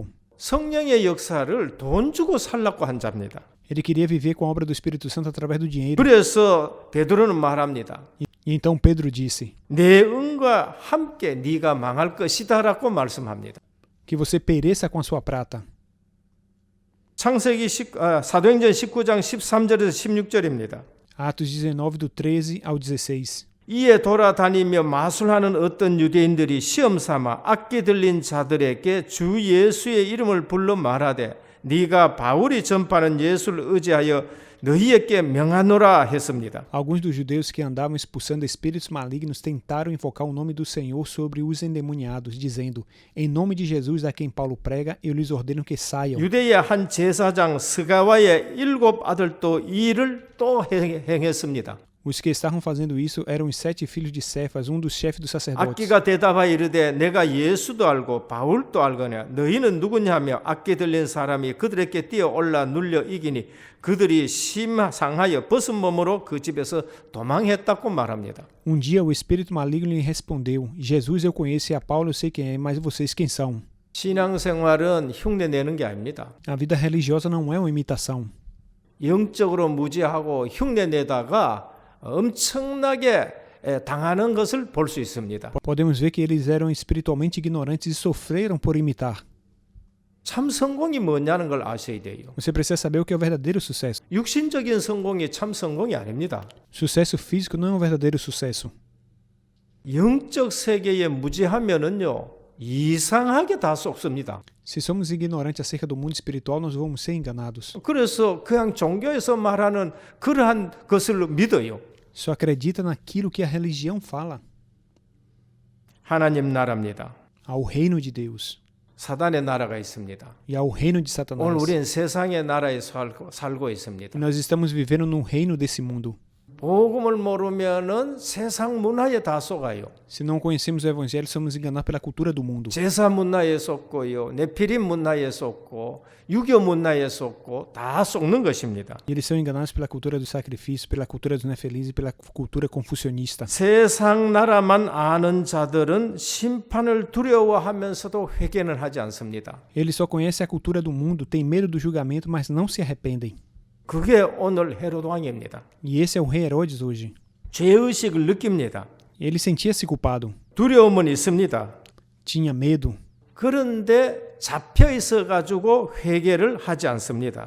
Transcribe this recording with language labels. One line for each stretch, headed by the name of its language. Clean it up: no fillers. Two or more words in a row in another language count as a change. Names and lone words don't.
Korean: 성령의 역사를 돈 주고 살라고 한 자입니다.
Portuguese: Ele queria viver com a obra do Espírito Santo através do dinheiro.
Korean: 그래서 베드로는 말합니다.
Portuguese: E então Pedro disse
Korean: 내 은과 함께 네가 망할 것이다라고 말씀합니다.
Portuguese: que você pereça com a sua prata.
Korean: 사도행전 19장 13절에서 16절입니다.
Portuguese: Atos 19, do 13 ao 16.
Korean: 이에 돌아다니며 마술하는 어떤 유대인들이 시험 삼아 악기 들린 자들에게 주 예수의 이름을 불러 말하되 네가 바울이 전파하는 예수를 의지하여 너희에게 명하노라 했습니다.
Portuguese: Alguns dos judeus que andavam expulsando espíritos malignos tentaram invocar o nome do Senhor sobre os endemoniados, dizendo: Em nome de Jesus a quem Paulo prega, eu lhes ordeno que saiam.
Korean: 유대의 한 제사장 스가와의 7 아들도 이 일을 또 행했습니다.
Portuguese: Os que estavam fazendo isso eram os 7 filhos de Cefas, um dos chefes dos sacerdotes.
Korean: 악기가 대답하여 이르되 내가 예수도 알고 바울도 알거냐 너희는 누구냐며 악기 들린 사람이 그들에게 뛰어올라 눌려 이기니 그들이 심상하여 벗은 몸으로 그 집에서 도망했다고 말합니다.
Portuguese: Um dia o espírito maligno lhe respondeu: Jesus eu conheço e a Paulo eu sei quem é, mas vocês quem são?
Korean: 신앙생활은 흉내 내는 게 아닙니다.
Portuguese: A vida religiosa não é uma imitação.
Korean: 영적으로 무지하고 흉내 내다가 엄청나게 당하는 것을 볼 수 있습니다.
Portuguese: Podemos ver que eles eram espiritualmente ignorantes e sofreram por imitar.
Korean: 참 성공이 뭐냐는 걸 아셔야 돼요.
Portuguese: Você precisa saber o que é o verdadeiro sucesso.
Korean: 육신적인 성공이 참 성공이 아닙니다.
Portuguese: Sucesso físico não é um verdadeiro sucesso.
Korean: 영적 세계에 무지하면은요 이상하게 다 속습니다.
Portuguese: Se somos ignorantes acerca do mundo espiritual, nós vamos ser enganados.
Korean: 그래서 그냥 종교에서 말하는 그러한 것을 믿어요.
Portuguese: Só acredita naquilo que a religião fala.
Korean: 하나님 나라입니다.
Portuguese: Ao reino de Deus
Korean: 사단의 나라가 있습니다.
Portuguese: e ao reino de
Korean: 오늘
Portuguese: Satanás.
Korean: 우리는 세상의 나라에 살고 있습니다.
Portuguese: E nós estamos vivendo no reino desse mundo.
Korean: 복음을 모르면은 세상 문화에 다 속아요.
Portuguese: Se não conhecemos o evangelho, somos enganados pela cultura do mundo.
Korean: 제사 문화에 속고요, 네피림 문화에 속고, 유교 문화에 속고 다 속는 것입니다.
Portuguese: E eles são enganados pela cultura do sacrifício, pela cultura dos nefelis e pela cultura confucionista.
Korean: 세상 나라만 아는 자들은 심판을 두려워하면서도 회개는 하지 않습니다.
Portuguese: Eles só conhecem a cultura do mundo, têm medo do julgamento, mas não se arrependem.
Korean: 그게 오늘 헤롯 왕입니다.
Portuguese: E esse é o rei Herodes hoje.
Korean: 죄의식을 느낍니다.
Portuguese: Ele sentia-se culpado,
Korean: 두려움은 있습니다.
Portuguese: tinha medo.
Korean: 그런데 잡혀 있어 가지고 회개를 하지 않습니다.